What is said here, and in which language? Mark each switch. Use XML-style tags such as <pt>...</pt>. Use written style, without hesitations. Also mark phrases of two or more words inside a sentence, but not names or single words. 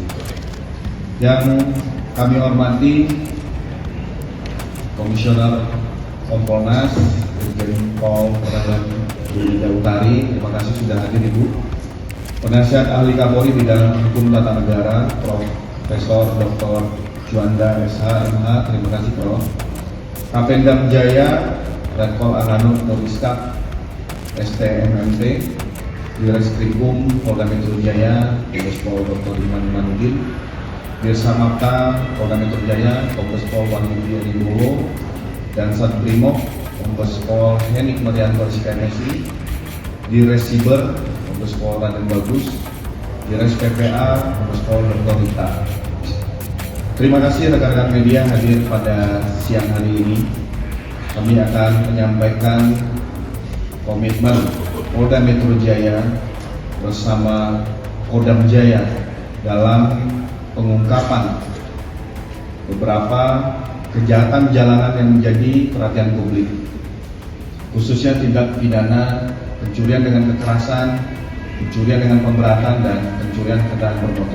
<id>Yang kami hormati Komisioner Kompolnas Irjen Pol Rida Utari, terima kasih sudah hadir Ibu. Penasihat Ahli Kapolri Bidang Hukum Tata Negara Profesor Dr. Juanda SH MH, terima kasih Prof. Kapendam Jaya Letkol Aranur Nuriskap STMMT Direskrimum Polda Metro Jaya Kombes Pol Dr. Iman Manudin, Dirsamapta Polda Metro Jaya Kombes Pol Wanudi Adibowo, dan Satbrimob Kombes Pol Henik Marianto SKMSI, Diresiber Kombes Pol Raden Bagus, Dires PPA Kombes Pol Dr. Rita. Terima kasih rekan-rekan media hadir pada siang hari ini. Kami akan menyampaikan komitmen Polda Metro Jaya bersama Kodam Jaya dalam pengungkapan beberapa kejahatan jalanan yang menjadi perhatian publik, khususnya tindak pidana pencurian dengan kekerasan, pencurian dengan pemberatan, dan pencurian kendaraan bermotor.</id>